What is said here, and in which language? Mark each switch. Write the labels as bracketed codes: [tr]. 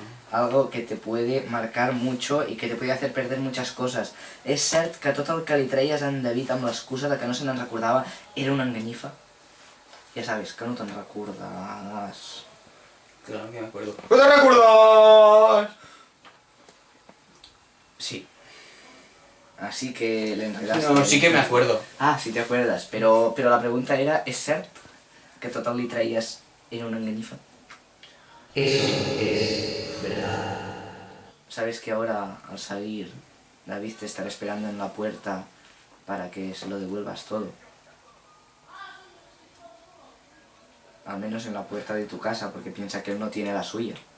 [es] Algo que te puede marcar mucho i que te puede hacer perder muchas coses. [ca] És cert que tot el que li treies a en David amb l'excusa de que no se n'en recordava era una enganyifa? Ja sabes, que no te'n recordes. [es] Claro que me acuerdo. ¿No te recuerdas? Sí. Así que le enredaste. No, sí que me acuerdo. Ah, sí te acuerdas, [ca] però la pregunta era, és cert que tot el li treies era una enganyifa? [es] Eso es verdad. Sabes que ahora, al salir, David te estará esperando en la puerta para que se lo devuelvas todo. Al menos en la puerta de tu casa, porque piensa que él no tiene la suya.